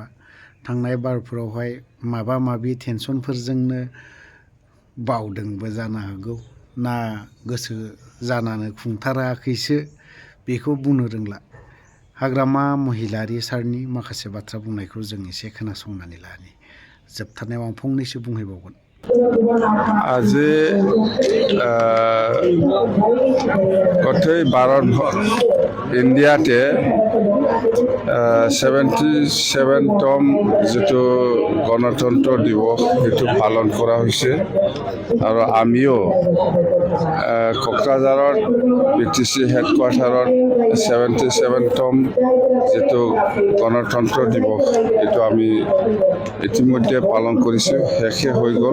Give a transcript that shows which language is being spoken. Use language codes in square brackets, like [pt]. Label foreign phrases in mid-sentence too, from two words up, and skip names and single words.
[brx] थांनाय बारफोरावहाय माबा माबि टेनसनफोरजोंनो बावदोंबो जानो हागौ, ना गोसो जानानै खुंथाराखैसो बेखौ बुंनो रोंला। हाग्रामा महिलारि सारनि माखासे बाथ्रा बुंनायखौ जों एसे खोनासंनानै लानि। जोबथारनायाव आं फंनैसो बुंहैबावगोन। [as] আজি গোটেই ভাৰত ইণ্ডিয়াতে 77তম যিটো গণতন্ত্ৰ দিৱস সেইটো পালন কৰা হৈছে আৰু আমিও কোকৰাঝাৰত BTC হেডকোৱাৰ্টাৰত 77তম যিটো গণতন্ত্ৰ দিৱস এইটো আমি ইতিমধ্যে পালন কৰিছোঁ, শেষে হৈ গ'ল।